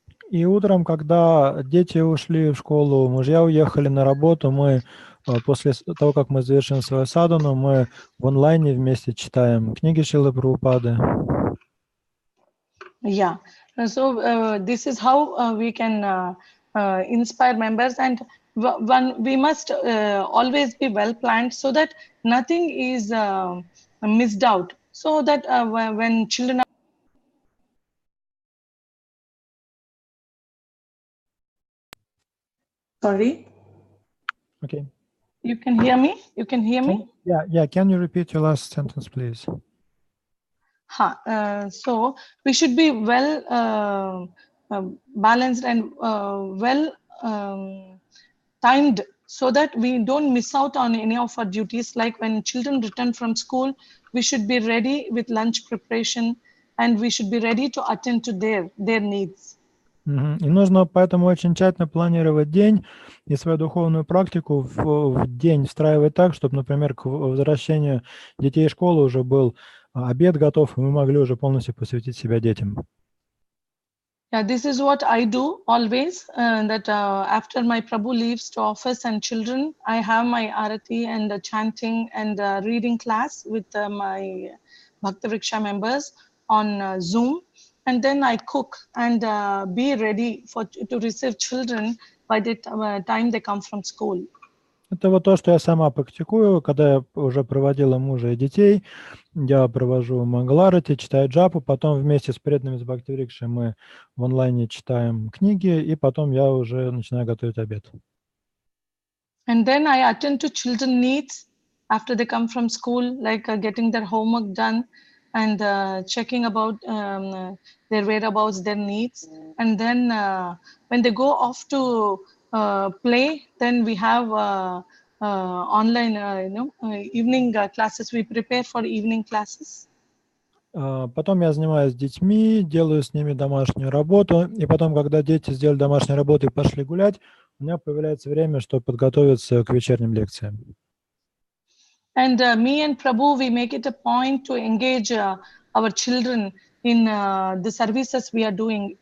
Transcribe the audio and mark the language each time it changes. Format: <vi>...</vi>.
<ru>И утром, когда дети ушли в школу, мужья уехали на работу, мы после того, как мы завершим свою садхану, мы в онлайне вместе читаем книги Шрилы Прабхупады.</ru> <en>Yeah, so this is how we can inspire members, and we must always be well planned so that nothing is missed out, so that when children are sorry, Okay. you can hear me? You can hear me? Yeah. Can you repeat your last sentence, please? So we should be well balanced and well timed so that we don't miss out on any of our duties. Like when children return from school, we should be ready with lunch preparation and we should be ready to attend to their needs.</en> <ru>И нужно поэтому очень тщательно планировать день и свою духовную практику в день встраивать так, чтобы, например, к возвращению детей из школы уже был обед готов, и мы могли уже полностью посвятить себя детям.</ru> <en>Yeah, this is what I do always, that after my Prabhu leaves to office and children, I have my arati and chanting and reading class with my Bhakti Vriksha members on Zoom. And then I cook and be ready to receive children by the time they come from school.</en> <ru>Это вот то, что я сама практикую, когда я уже проводила мужа и детей, я провожу мангаларати, читаю джапу, потом вместе с преданными с Бхакти-врикшей мы в онлайне читаем книги, и потом я уже начинаю готовить обед.</ru> <en>And then I attend to children needs after they come from school, like getting their homework done and checking about their whereabouts, their needs. And then when they go off to play, then we have online, evening classes. We prepare for evening classes.</en> <ru>Потом я занимаюсь с детьми, делаю с ними домашнюю работу, и потом, когда дети сделали домашнюю работу и пошли гулять, у меня появляется время, чтобы подготовиться к вечерним лекциям.</ru> <en>And me and Prabhu, we make it a point to engage our children in the services we are doing.</en>